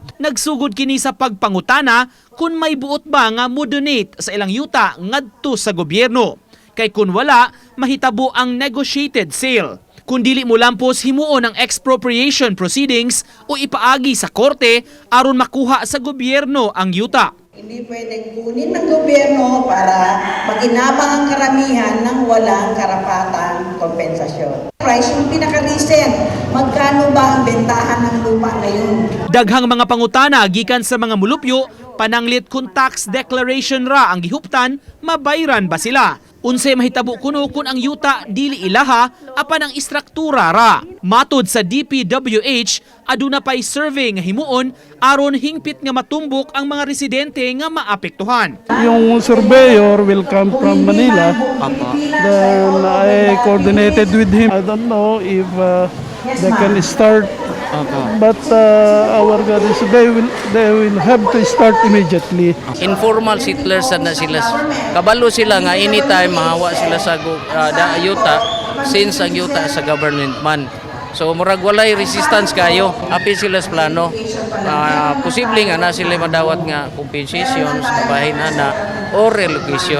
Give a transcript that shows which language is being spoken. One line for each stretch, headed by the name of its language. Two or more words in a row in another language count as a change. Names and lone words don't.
Cebuano: Nagsugod kini sa pagpangutana kung may buot ba nga mo-donate sa ilang yuta ngadto sa gobyerno. Kay kung wala, mahitabo ang
English: negotiated sale.
Cebuano: Kung dili mo lampos himuon ang
English: expropriation proceedings
Cebuano: o ipaagi sa korte aron makuha sa gobyerno ang yuta.
Filipino: Hindi pwedeng kunin ng gobyerno para maginabang ang karamihan ng walang karapatang kompensasyon. Price yung pinaka-recent, magkano ba ang bentahan ng lupa ngayon?
Cebuano: Daghang mga pangutana gikan sa mga mulupyo, pananglit kung tax declaration ra ang gihuptan, mabayran ba sila? Unsay mahitabo kuno kung ang yuta dili ilaha apan ang istruktura ra. Matod sa DPWH, aduna pay survey nga himuon aron hingpit nga matumbok ang mga residente nga maapektuhan.
English: Yung surveyor will come from Manila. Then I coordinated with him. I don't know if they can start. But our God is they will have to start immediately.
Cebuano: Informal settlers na sila. Kabalo sila nga anytime mahawa sila sa yuta since ang yuta sa government man. So murag walay resistance kayo. Apil sila sa plano. Posible nga na sila madawat nga compensation sa bahin na or relocation.